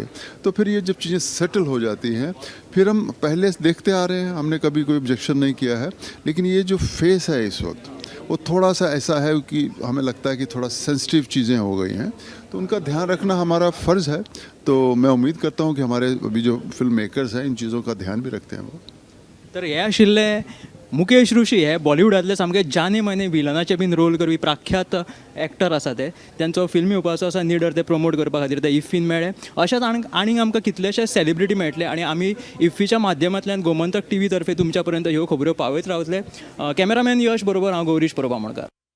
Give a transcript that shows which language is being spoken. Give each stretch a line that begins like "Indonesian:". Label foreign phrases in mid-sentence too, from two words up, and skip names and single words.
Hindi: तो फिर ये जब चीज़ें सेटल हो जाती हैं फिर हम पहले से देखते आ रहे हैं, हमने कभी कोई ऑब्जेक्शन नहीं किया है। लेकिन ये जो फेस है इस वक्त वो थोड़ा सा ऐसा है कि हमें लगता है कि थोड़ा सेंसिटिव चीज़ें हो गई हैं, तो उनका ध्यान रखना हमारा फ़र्ज़ है। तो मैं उम्मीद करता हूँ कि हमारे अभी जो
English: film makers
Hindi: हैं इन चीज़ों का ध्यान भी रखते हैं वो।
Konkani: तर हे आशिल्ले मुकेश ऋषी हे बॉलिवूडांतले सामके
Hindi: जाने माने
Konkani: विलनाचे बीन रोल करपी प्रख्यात एक्टर आसा त्यांचो फिल्मी येवपाचो आसा निडर ते प्रमोट करपा खातीर ते इफ्फीन मेळ्ळे। अशेंच आनीक आमकां कितलेशे सेलिब्रिटी मेळटले आनी आमी इफ्फीच्या माध्यमांतल्यान गोमंतक टीव्ही तर्फे तुमच्या पर्यंत ह्यो खबरो पावयत रावतले। कॅमेरामॅन यश बरोबर हांव गौरीश परब आमोणकार।